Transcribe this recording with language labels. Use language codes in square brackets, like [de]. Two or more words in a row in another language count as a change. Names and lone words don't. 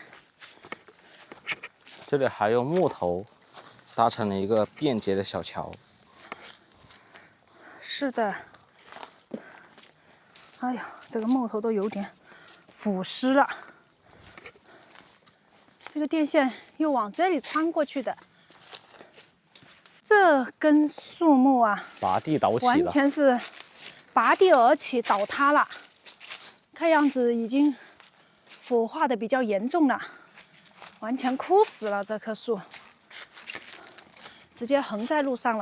[zh] 這裡還用木頭搭成了一個便捷的小橋。是的。哎呀，這個木頭都有點腐蝕了。這個電線又往這裡穿過去的，這根樹木啊，拔地倒起了，完全是拔地而起，倒塌了。看樣子已經腐化的比較嚴重了，完全枯死了。這棵樹直接橫在路上了。